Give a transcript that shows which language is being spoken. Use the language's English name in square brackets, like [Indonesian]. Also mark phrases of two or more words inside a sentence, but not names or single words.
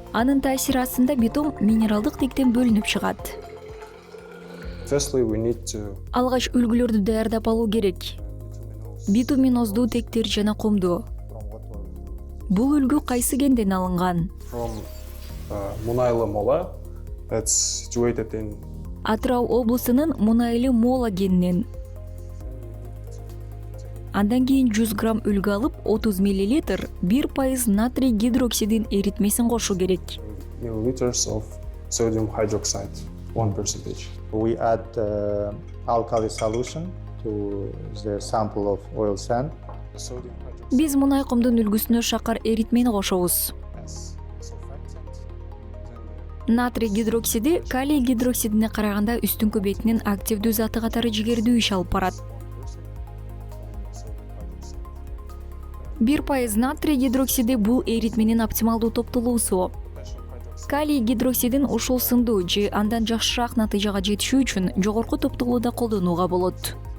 [Kyrgyz] Анын таасири астында битум минералдык тиктен бөлүнүп чыгат. Алгач үлгүлөрдү даярдап алуу керек. Битуминозду тектер жана кумду. Бул үлгү кайсы кенден алынган? [English] Мунайлы мола It's situated in [Kyrgyz] Атырау облусунун Мунайлы Мола кенинен. Андан кийин 100 грамм үлгү алып 30 мл 1% натрий гидроксидин эритмесин кошу керек. [English] milliliters of sodium hydroxide, 1%. We add alkali solution to the sample of oil sand. Sodium hydroxide [Kyrgyz] Биз мунай комдун үлгүсүнө шакар эритмени кошобуз. [English] as surfactant. [Kyrgyz] Натрий гидроксиди калий гидроксидине караганда үстүнкү бетинин активдүү заты катары жигердүү иш алып барат. 1% натрий гидроксиди бул эритменин оптималдуу топтолуусу. Калий гидроксидин ушул сындуу же андан жакшыраак натыйжага жетишүү үчүн жогорку топтолууда колдонууга болот.